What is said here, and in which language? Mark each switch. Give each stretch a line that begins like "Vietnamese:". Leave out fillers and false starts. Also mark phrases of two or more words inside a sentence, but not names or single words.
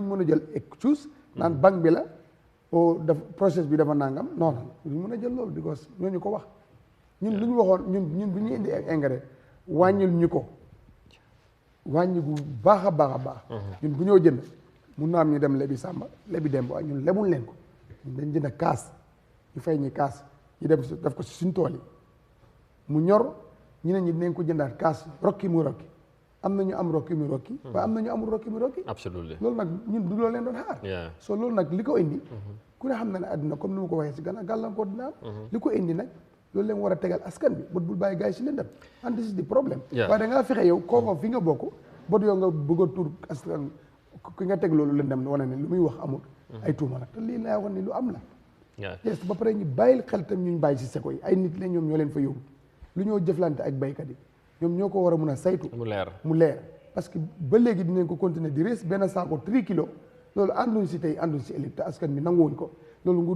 Wolof: mën a jël excuse naan banque bi la o daf process bi dafa nangam non duñ mën a jël loolu because ñooñu ko wax ñun lu ñu waxoon ñun bu ñu indi engrais wàññil ñu ko wàññi gu baax a baax a baax ñun bu ñoo jënd mun na am ñu dem lebi sàmba lebi dem ba ñun lebul leen ko ñun dañ jënd kaas ñu fay ñi kaas ñu dem def ko si suñ tool yi mu ñor ñu ne ñi dinañ ko jëndaat kaas rokki mu rokki am na ñu am rokki mi rokki waaye am na ñu amul rokki mi rokki loolu nag ñun du loolu leen doon xaar so loolu nag li ko indi ku ne xam na ne àdduna comme ni ma ko waxee si gannaaw gàllankoor dina am li ko indi nag loolu leen war a tegal askan bi bot bul bàyyi gars yi si lëndam
English: and this is the problème
Wolof: waaye da ngaa fexe yow koo fi nga bokk bot yow nga bëgg a tur askan ki nga teg loolu lëndam wane ne lu muy wax amul ay tuuma nag te lii laa wax ni lu am la yes ba pare ñu bàyyil xel tam ñu bàyyi si seko yi ay nit la ñoom ñoo leen fa yóbbu lu ñoo jëflante ak baykat yi ñoom ñoo ko war a mun a saytu mu leer
French: parce que
Wolof: ba léegi dinañ ko continuer di rees benn saako 3 kilos loolu ànduñ si tey ànduñ si ëllëg te askan bi nanguwuñ ko loolu nguur gi